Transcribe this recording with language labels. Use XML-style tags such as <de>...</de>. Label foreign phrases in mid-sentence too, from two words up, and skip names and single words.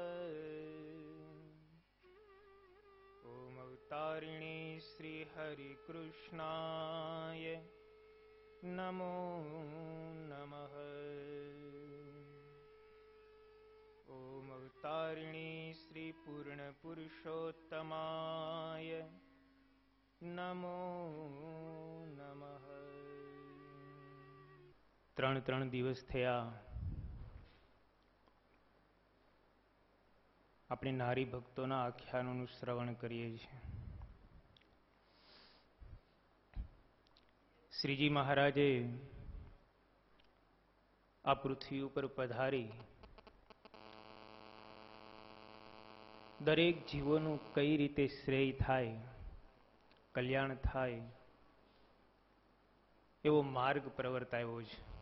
<sa>ओम अवतारिणी श्री हरिकृष्णाय नमो नमः। ओम अवतारिणी श्री पूर्णपुरुषोत्तमाय नमो नमः।</sa> <gu>ત્રણ દિવસ થયા આપણે નારી ભક્તોના આખ્યાનોનું શ્રવણ કરીએ છીએ. શ્રીજી મહારાજે આ પૃથ્વી ઉપર પધારી દરેક જીવોનું કઈ રીતે શ્રેય થાય, કલ્યાણ થાય એવો માર્ગ પ્રવર્તાવ્યો છે.</gu>